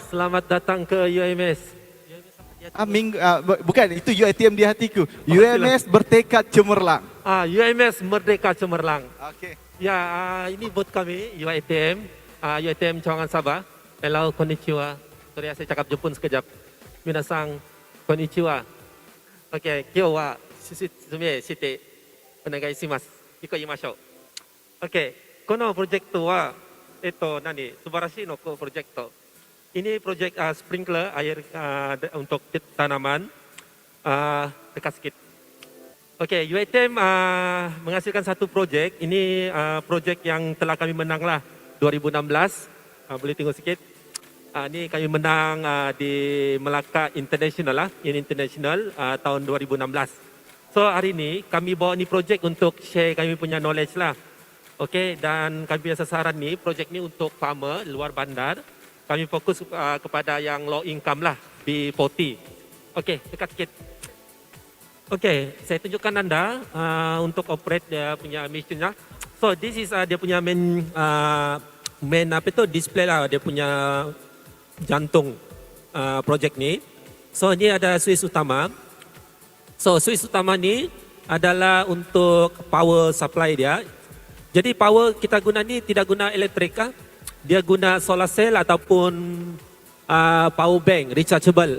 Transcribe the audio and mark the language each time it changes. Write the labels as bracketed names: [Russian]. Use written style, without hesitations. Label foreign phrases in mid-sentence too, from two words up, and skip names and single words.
[Malay] Selamat datang ke UMS. Bukan, itu UiTM di hatiku. UMS Bertekad Cemerlang. UMS Merdeka Cemerlang. Okey. Ya, ini booth kami UiTM, UiTM Cawangan Sabah. [Japanese] Hello, konnichiwa. [Malay] Sorry, saya cakap Jepun sekejap. [Japanese] 皆さん、こんにちは. Okey, 今日は勧めしてお願いします。行きましょう。OK。このプロジェクトは、素晴らしいのプロジェクト。 [Malay] Ini project sprinkler air untuk tanaman dekat sikit. Okey, UiTM menghasilkan satu projek. Ini projek yang telah kami menang lah 2016. Boleh tengok sikit. Ini kami menang di Melaka International lah, International tahun 2016. So hari ini kami bawa ni projek untuk share kami punya knowledge lah. Okey, dan kami punya sasaran ni, projek ni untuk farmer luar bandar. Kami fokus kepada yang [English] low income [Malay] lah, B40. Okey, dekat sikit. Okey, saya tunjukkan anda untuk operate dia punya mesinnya. [English] So this is [Malay] dia punya main apa itu display lah, dia punya jantung projek ni. So ini ada switch utama. So switch utama ni adalah untuk [English] power supply [Malay] dia. Jadi power kita guna ni tidak guna elektrik, dia guna [English] solar cell [Malay] ataupun [English] power bank rechargeable.